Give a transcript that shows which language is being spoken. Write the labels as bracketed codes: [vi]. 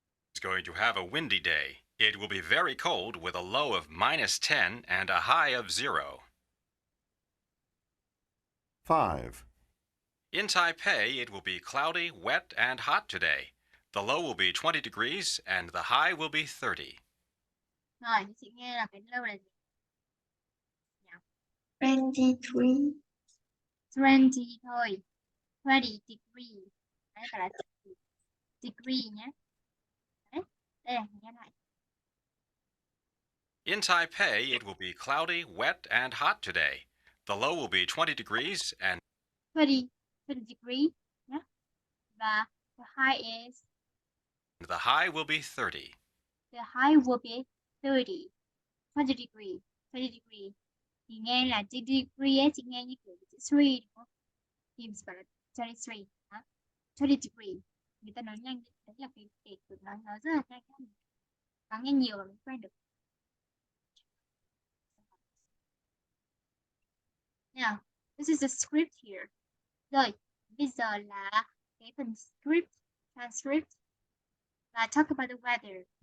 [en] It's going to have a windy day. It will be very cold with a low of -10 and a high of 0. 5, In Taipei, it will be cloudy, wet, and hot today. The low will be 20 degrees and the high will be 30. [vi] Rồi, chị nghe là cái low là gì? 23. 20 thôi. 20 degree. Đấy, gọi là degree nhé. Đấy, đây là nghe lại. [en] In Taipei, it will be cloudy, wet, and hot today. The low will be 20 degrees and [vi] 20 degree nhé. Và [en] the high is the high will be 30. the high will be 30. 20 degree. 20 degree. [vi] Thì nghe là degree ấy, chị nghe như kiểu chữ 3 đúng không? Thì mình phải là 23. 20 degree. Người ta nói nhanh, đấy là cái kiểu nói rất là nhanh. Càng nghe nhiều là mình quen được. [en] Now, this is the script here. [vi] Rồi, bây giờ là cái phần script, transcript và [en] talk about the weather.